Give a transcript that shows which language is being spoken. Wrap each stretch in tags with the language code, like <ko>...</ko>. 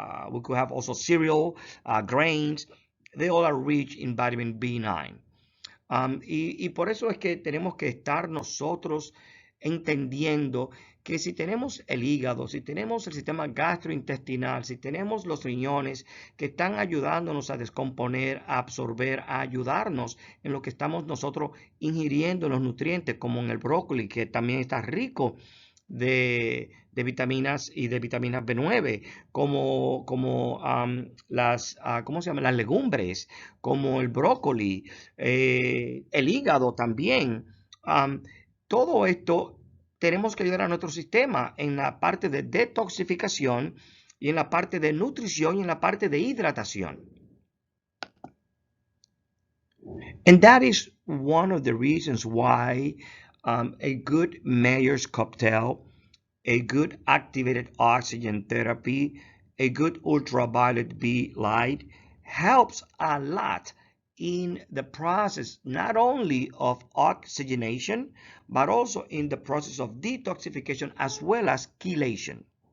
<en>We could have also cereal, grains. They all are rich in vitamin B9.</en> <es>Y por eso es que tenemos que estar nosotros entendiendo que si tenemos el hígado, si tenemos el sistema gastrointestinal, si tenemos los riñones que están ayudándonos a descomponer, a absorber, a ayudarnos en lo que estamos nosotros ingiriendo los nutrientes, como en el brócoli, que también está rico de vitaminas y de vitaminas B9, como las, ¿cómo se llama? Las legumbres, como el brócoli, el hígado también. Todo esto tenemos que ayudar a nuestro sistema en la parte de detoxificación y en la parte de nutrición y en la parte de hidratación.</es> <en>And that is one of the reasons why a good Mayor's cocktail, a good activated oxygen therapy, a good ultraviolet B light helps a lot in the process not only of oxygenation, but also in the process of detoxification as well as chelation.</en>